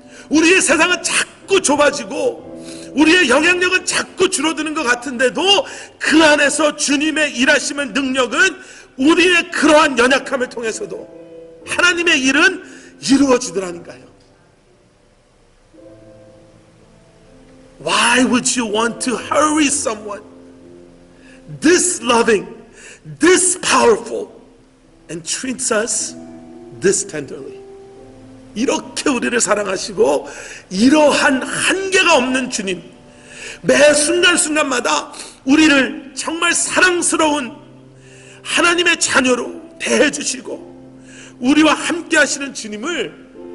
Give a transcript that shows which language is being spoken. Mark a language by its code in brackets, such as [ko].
[ko] 우리의 세상은 자꾸 좁아지고 우리의 영향력은 자꾸 줄어드는 것 같은데도 그 안에서 주님의 일하심의 능력은 우리의 그러한 연약함을 통해서도 하나님의 일은 이루어지더라니까요. [en] Why would you want to hurry someone this loving, this powerful, and treats us this tenderly? [ko] 이렇게 우리를 사랑하시고 이러한 한계가 없는 주님, 매 순간순간마다 우리를 정말 사랑스러운 하나님의 자녀로 대해주시고 우리와 함께 하시는 주님을